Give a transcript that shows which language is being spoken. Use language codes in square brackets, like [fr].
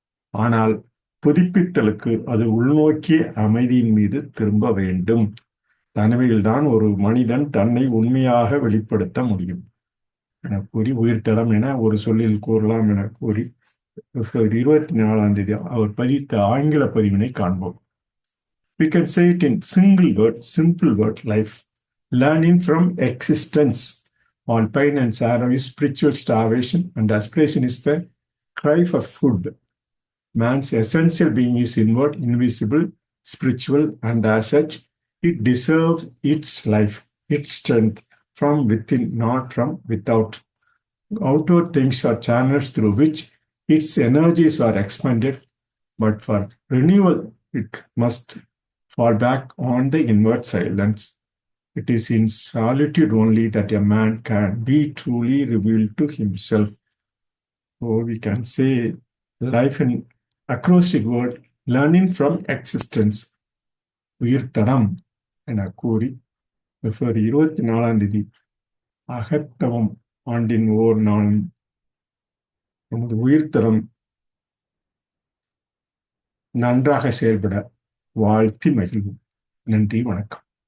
[ta] ஆனால் புதுப்பித்தலுக்கு அது உள்நோக்கிய அமைதியின் மீது திரும்ப வேண்டும். தனிமையில்தான் ஒரு மனிதன் தன்னை உண்மையாக வெளிப்படுத்த முடியும் என கூறி, உயிர்த்தடம் என ஒரு சொல்லில் கூறலாம் என கூறி, பிப்ரவரி 24 அவர் பதித்த ஆங்கில பதிவினை காண்போம். [en] We can say it in simple word, life. Learning from existence. All pain and sorrow is spiritual starvation, and aspiration is the cry for food. Man's essential being is inward, invisible, spiritual, and as such, it deserves its life, its strength from within, not from without. Outward things are channels through which its energies are expended, but for renewal, it must fall back on the inward silence. It is in solitude only that a man can be truly revealed to himself. Or we can say life in acrostic word, learning from existence. [ta] உயிர்த்தடம் என கூறி பிப்ரவரி 24 அகத்தவம் ஆண்டின் ஓர் நாளும் நமது உயிர்த்தடம் நன்றாக செயல்பட வாழ்த்தி மகிழ்வோம். நன்றி, வணக்கம்.